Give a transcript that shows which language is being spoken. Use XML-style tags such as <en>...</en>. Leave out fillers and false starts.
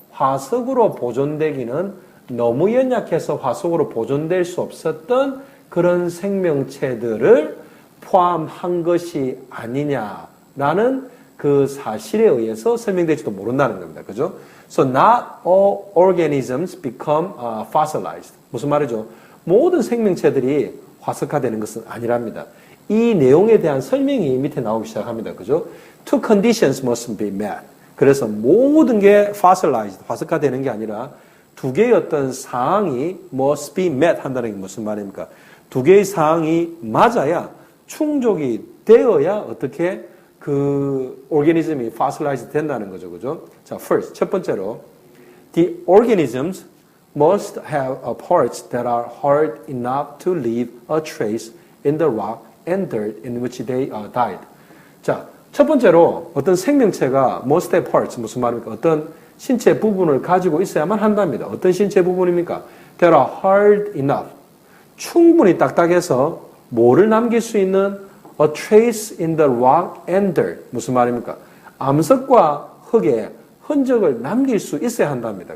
<ko>화석으로 보존되기는 너무 연약해서 화석으로 보존될 수 없었던 그런 생명체들을 포함한 것이 아니냐라는 그 사실에 의해서 설명될지도 모른다는 겁니다. 그죠?</ko> <en>So not all organisms become fossilized.</en> <ko>무슨 말이죠? 모든 생명체들이 화석화되는 것은 아니랍니다. 이 내용에 대한 설명이 밑에 나오기 시작합니다. 그죠?</ko> <en>Two conditions must be met.</en> <ko>그래서 모든 게 fossilized, 화석화되는 게 아니라 두 개의 어떤 사항이</ko> <en>must be met</en> <ko>한다는 게 무슨 말입니까? 두 개의 사항이 맞아야, 충족이 되어야 어떻게 그 organism이 fossilized 된다는 거죠. 그죠?</ko> <en>자, first,</en> <ko>첫 번째로</ko> <en>the organisms must have parts that are hard enough to leave a trace in the rock and dirt in which they died.</en> <ko>자, 첫 번째로 어떤 생명체가</ko> <en>must have parts,</en> <ko>무슨 말입니까? 어떤 신체 부분을 가지고 있어야만 한답니다. 어떤 신체 부분입니까?</ko> <en>That are hard enough.</en> <ko>충분히 딱딱해서 뭐를 남길 수 있는</ko> <en>a trace in the rock and dirt.</en> <ko>무슨 말입니까? 암석과 흙에 흔적을 남길 수 있어야 한답니다.</ko>